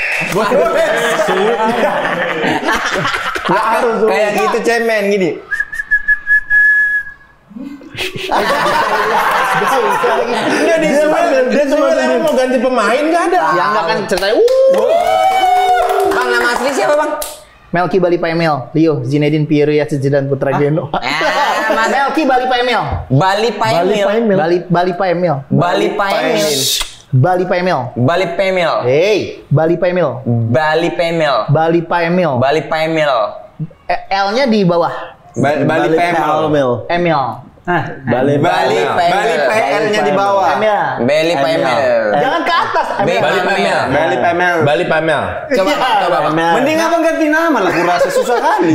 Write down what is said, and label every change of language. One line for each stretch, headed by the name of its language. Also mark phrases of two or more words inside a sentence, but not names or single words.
Indonesian: Kayak gitu cemen gini. Enggak dia cuma mau ganti pemain nggak ada. Ya enggak kan ceritanya. Bang, nama asli siapa bang? Melki Bali Paemel, Leo, Zinedine Pierre, Zidane Putra Geno. Melki Bali Paemel. Bali Paemil. Bali Paemel. Bali Paemil. Bali Paemel. Bali Paemil. Hey, Bali Paemel. Bali Paemil. Bali Paemel. Bali Paemil. L-nya di bawah. Bali Pemel. Emil. Bali PL-nya di bawah. Bali Paemil. Jangan ke atas. Bali Paemil. Bali Pamel. Coba Bang. Mending abang ganti nama lah, kurasa susah kali.